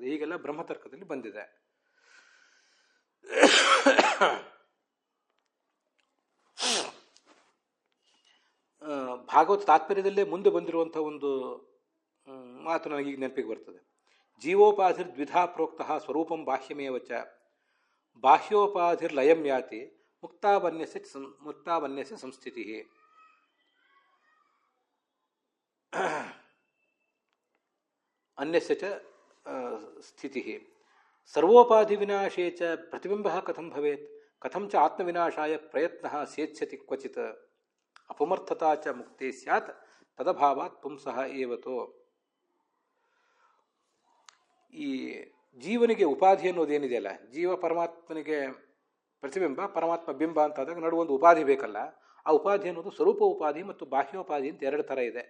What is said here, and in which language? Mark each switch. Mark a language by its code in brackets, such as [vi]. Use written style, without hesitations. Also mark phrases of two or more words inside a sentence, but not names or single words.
[kn] ಹೀಗೆಲ್ಲ ಬ್ರಹ್ಮತರ್ಕದಲ್ಲಿ ಬಂದಿದೆ. ಭಾಗವತ ತಾತ್ಪರ್ಯದಲ್ಲೇ ಮುಂದೆ ಬಂದಿರುವಂಥ ಒಂದು ಮಾತು ನನಗೀಗ ನೆನಪಿಗೆ ಬರ್ತದೆ. [sa] ಜೀವೋಪಾಧಿರ್ ದ್ವಿಧಾ ಪ್ರೋಕ್ತಃ ಸ್ವರೂಪಂ ಬಾಹ್ಯಮೇವಚ ಬಾಹ್ಯೋಪಾಧಿರ್ಲಯಂ ಯಾತಿ ಮುಕ್ತಾವನ್ಯಸ್ಯ ಸಂಸ್ಥಿತಿ. ಅನ್ಯಸ್ಯ ಚ ಸ್ಥಿತಿ. ಸರ್ವೋಪಾಧಿ ವಿನಾಶೇ ಚ ಪ್ರತಿಬಿಂಬ ಕಥಂ ಭವೇತ್ ಕಥಂ ಚ ಆತ್ಮವಿನಾಶಾಯ ಪ್ರಯತ್ನಃ ಸೇತ್ಸ್ಯತಿ ಕ್ವಚಿತ್ ಅಪಮರ್ಥತಾ ಚ ಮುಕ್ತಿ ಸ್ಯಾತ್ ತದಭಾವಾತ್ ಪುಂಸಃ ಏವತೋ. [kn] ಈ ಜೀವನಿಗೆ ಉಪಾಧಿ ಅನ್ನೋದೇನಿದೆಯಲ್ಲ, ಜೀವ ಪರಮಾತ್ಮನಿಗೆ ಪ್ರತಿಬಿಂಬ, ಪರಮಾತ್ಮ ಬಿಂಬ ಅಂತಾದಾಗ ನಡುವೊಂದು ಉಪಾಧಿ ಬೇಕಲ್ಲ. ಆ ಉಪಾಧಿ ಅನ್ನೋದು ಸ್ವರೂಪ ಉಪಾಧಿ ಮತ್ತು ಬಾಹ್ಯೋಪಾಧಿ ಅಂತ ಎರಡು ಥರ ಇದೆ.